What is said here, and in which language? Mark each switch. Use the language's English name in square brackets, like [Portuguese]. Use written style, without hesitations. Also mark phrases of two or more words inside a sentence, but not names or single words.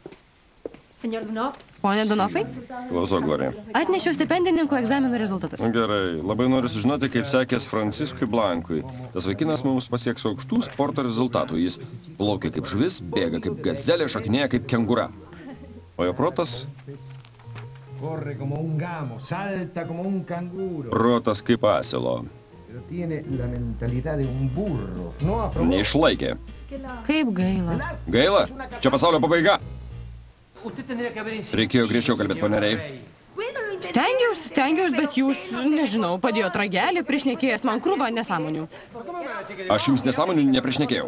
[Lithuanian] Pone Donofai, Klausau, Glorija. atnešiau stipendininkų egzaminų rezultatus. Gerai, labai noriu sužinoti, kaip sekės Franciskui Blankui. Tas vaikinas mums pasieks aukštų sporto rezultatų. Jis plaukia kaip žuvis, bėga kaip gazelė, šokinėja kaip kengūra. O jo protas? [Spanish] Corre como un gamo, salta como un canguro. [Lithuanian] Protas kaip asilo. [Spanish] Pero tiene la mentalidad de un burro. No aprobó. [Lithuanian] Neišlaikė. Kaip gaila. Gaila? Čia pasaulio pabaiga. Reikėjo griežčiau kalbėti, poneriai. Stengiausi, bet jūs, nežinau, padėjot ragelį, priešnekėjęs man krūvą nesąmonių. Aš jums nesąmonių neprišnekėjau.